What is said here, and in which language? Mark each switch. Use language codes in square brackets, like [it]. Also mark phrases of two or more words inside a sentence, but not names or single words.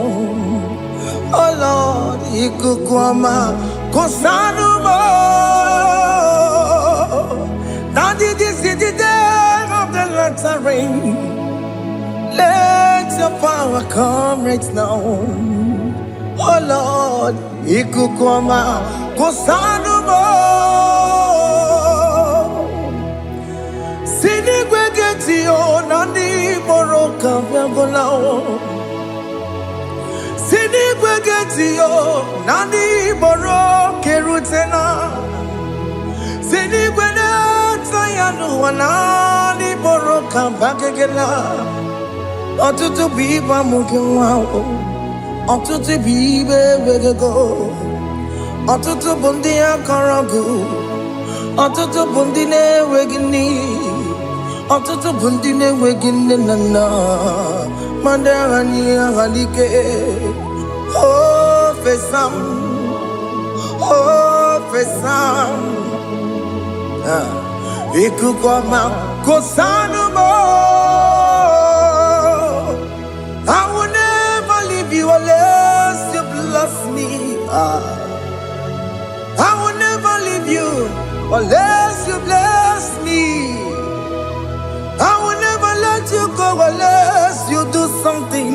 [en] Oh Lord, Ikukwama, Kosanuba. Daddy, this is the day of the lottery. Let your power come right now. Oh Lord, Ikukwama, Kosanuba. Sinigwegetio nani boroka vyagolao. Sinigwegetio nani boroke rutena. Sinigweneta yanu wanani boroka bagegela. Otutu biba mukewao. Otutu bibe wegego. Otutu bundi akaragu. Otutu bundi ne wegini. Otutu bundi ne wegini nana. Mandangani halike. Oh fesam. Oh fesam. Ikukwama kosanumo. I will never leave you unless you bless me. I will never leave you unless you bless me. I will never let you go unless you do something.